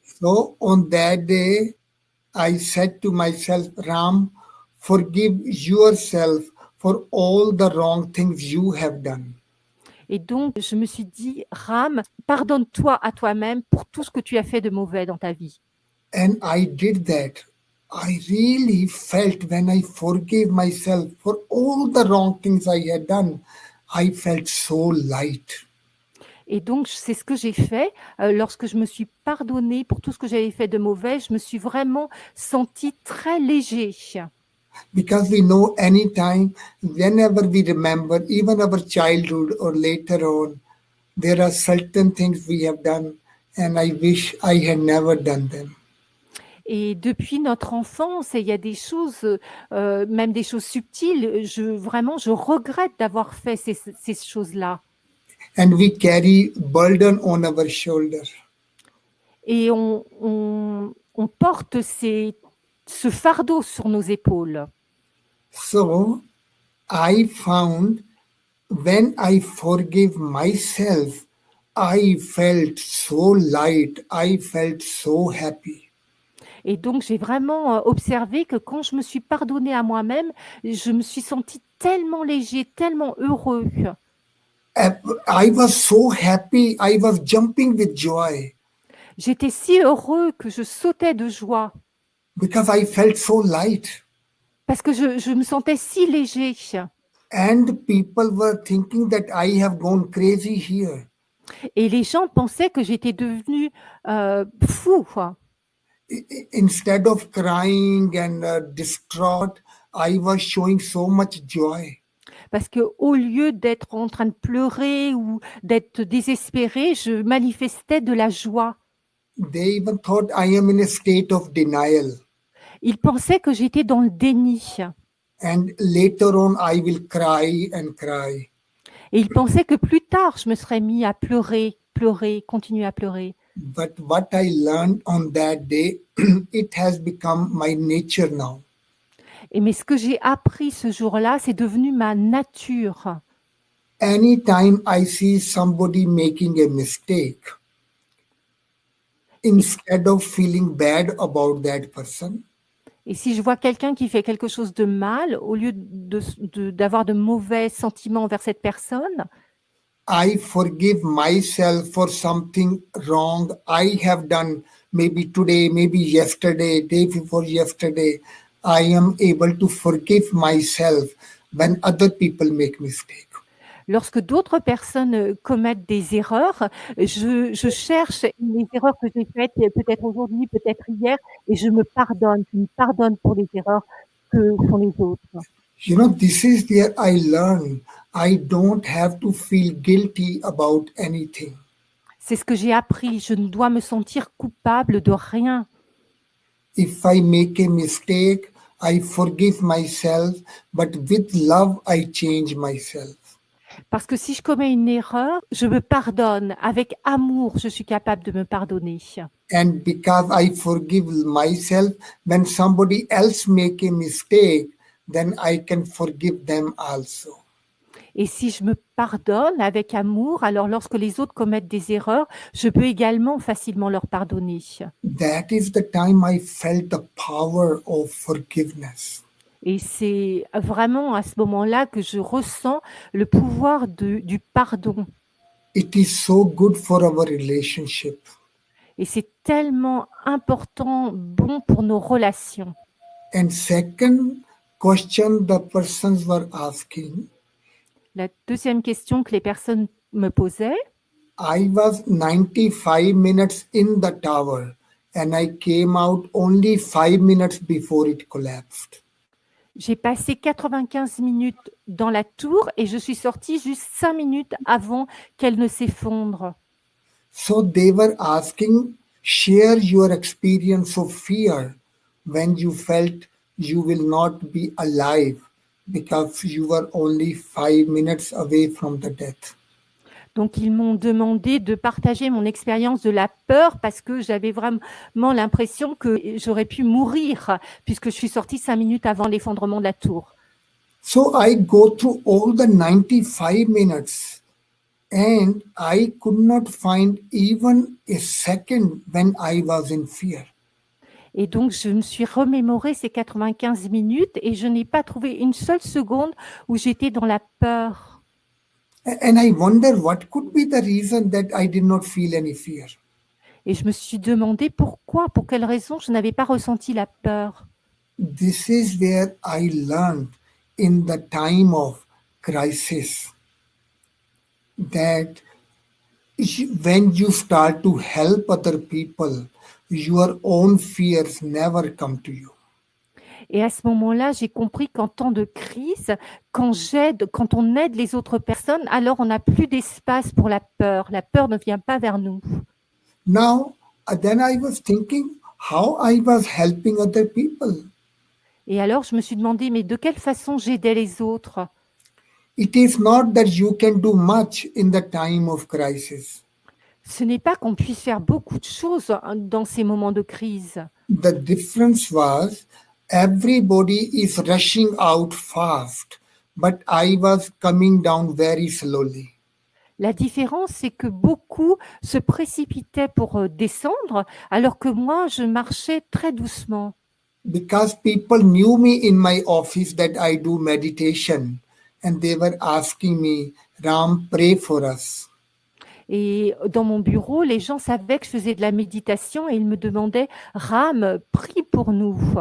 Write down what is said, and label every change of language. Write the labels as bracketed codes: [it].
[en] So on that day, I said to myself, Ram, forgive yourself for all the wrong things you have done. [fr] Et donc, je me suis dit, Ram, pardonne-toi à toi-même pour tout ce que tu as fait de mauvais dans ta vie. [en] And I did that. I really felt when I forgave myself for all the wrong things I had done, I felt so light. [fr] Et donc, c'est ce que j'ai fait. Lorsque je me suis pardonnée pour tout ce que j'avais fait de mauvais, je me suis vraiment sentie très léger. [en] Because we know anytime, whenever we remember, even our childhood or later on, there are certain things we have done, and I wish I had never done them. [fr] Et depuis notre enfance, il y a des choses, même des choses subtiles, je regrette d'avoir fait ces choses-là. [en] And we carry burden on our shoulder. [fr] Et on porte ce fardeau sur nos épaules. [en] So I found when I forgave myself, I felt so light, I felt so happy. [fr] Et donc, j'ai vraiment observé que quand je me suis pardonnée à moi-même, je me suis sentie tellement léger, tellement heureux. [en] I was so happy, I was jumping with joy. [fr] J'étais si heureux que je sautais de joie. [en] Because I felt so light. [fr] Parce que je me sentais si léger. [en] And people were thinking that I have gone crazy here. [fr] Et les gens pensaient que j'étais devenue fou. [en] Instead of crying and distraught, I was showing so much joy. [fr] Parce que au lieu d'être en train de pleurer ou d'être désespérée, je manifestais de la joie. [en] They even thought I am in a state of denial. [fr] Ils pensaient que j'étais dans le déni [en] And later on, I will cry and cry. [fr] et ils pensaient que plus tard, je me serais mis à pleurer, pleurer, continuer à pleurer. [en] But what I learned on that day, it has become my nature now. [fr] Mais ce que j'ai appris ce jour-là, c'est devenu ma nature. [en] Anytime I see somebody making a mistake, instead of feeling bad about that person, [fr] Et si je vois quelqu'un qui fait quelque chose de mal, au lieu d'avoir de mauvais sentiments envers cette personne, [en] I forgive myself for something wrong I have done, maybe today, maybe yesterday, day before yesterday. I am able to forgive myself when other people make mistakes. [fr] lorsque d'autres personnes commettent des erreurs, je cherche les erreurs que j'ai faites, peut-être aujourd'hui, peut-être hier, et je me pardonne pour les erreurs que font les autres. [en] You know, this is where I learn I don't have to feel guilty about anything. [fr] C'est ce que j'ai appris. Je ne dois me sentir coupable de rien. [en] If I make a mistake, I forgive myself, but with love, I change myself. [fr] Parce que si je commets une erreur, je me pardonne. Avec amour, je suis capable de me pardonner. [en] And because I forgive myself, when somebody else make a mistake, then I can forgive them also. [fr] Et si je me pardonne avec amour, alors lorsque les autres commettent des erreurs, je peux également facilement leur pardonner. [en] That is the time I felt the power of forgiveness. [fr] Et c'est vraiment à ce moment-là que je ressens le pouvoir du pardon. [en] It is so good for our relationship. [fr] Et c'est tellement important, bon pour nos relations. [en] And second question the persons were asking, [fr] La deuxième question que les personnes me posaient, [en] I was 95 minutes in the tower and I came out only 5 minutes before it collapsed. [fr] j'ai passé 95 minutes dans la tour et je suis sortie juste 5 minutes avant qu'elle ne s'effondre. [en] So they were asking, share your experience of fear when you felt you will not be alive because you were only 5 minutes away from the death. [fr] Donc, ils m'ont demandé de partager mon expérience de la peur parce que j'avais vraiment l'impression que j'aurais pu mourir puisque je suis sortie 5 minutes avant l'effondrement de la tour. [en] So I go through all the 95 minutes and I could not find even a second when I was in fear. [fr] Et donc, je me suis remémoré ces 95 minutes et je n'ai pas trouvé une seule seconde où j'étais dans la peur. [en] And I wonder what could be the reason that I did not feel any fear. [fr] Et je me suis demandé pourquoi, pour quelle raison je n'avais pas ressenti la peur. [en] This is where I learned in the time of crisis that when you start to help other people, your own fears never come to you. [fr] Et à ce moment-là, j'ai compris qu'en temps de crise, quand on aide les autres personnes, alors on n'a plus d'espace pour la peur. La peur ne vient pas vers nous. [en] Now, then I was thinking how I was helping other people. [fr] Et alors, je me suis demandé, mais de quelle façon j'aidais les autres? [en] It is not that you can do much in the time of crisis. [fr] Ce n'est pas qu'on puisse faire beaucoup de choses dans ces moments de crise. [en] The difference was everybody is rushing out fast, but I was coming down very slowly. [fr] La différence, c'est que beaucoup se précipitaient pour descendre, alors que moi, je marchais très doucement. [en] Because people knew me in my office that I do meditation, and they were asking me, Ram, pray for us. [fr] Et dans mon bureau, les gens savaient que je faisais de la méditation et ils me demandaient, Ram, prie pour nous.